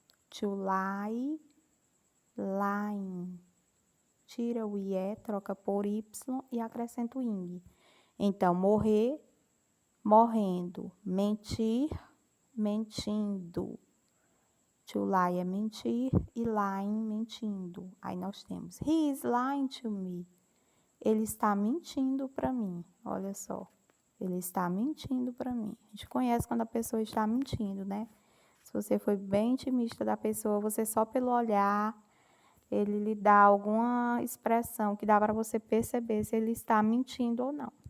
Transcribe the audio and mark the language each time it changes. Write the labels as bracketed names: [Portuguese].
[English] To lie, lying. [Portuguese] Tira o IE, troca por Y e acrescenta o ing. Então, morrer, morrendo. Mentir, mentindo. To lie é mentir e lying, mentindo. Aí nós temos, [English] he is lying to me. [Portuguese] Ele está mentindo para mim. Olha só, ele está mentindo para mim. A gente conhece quando a pessoa está mentindo, né? Se você foi bem intimista da pessoa, você só pelo olhar, ele lhe dá alguma expressão que dá para você perceber se ele está mentindo ou não.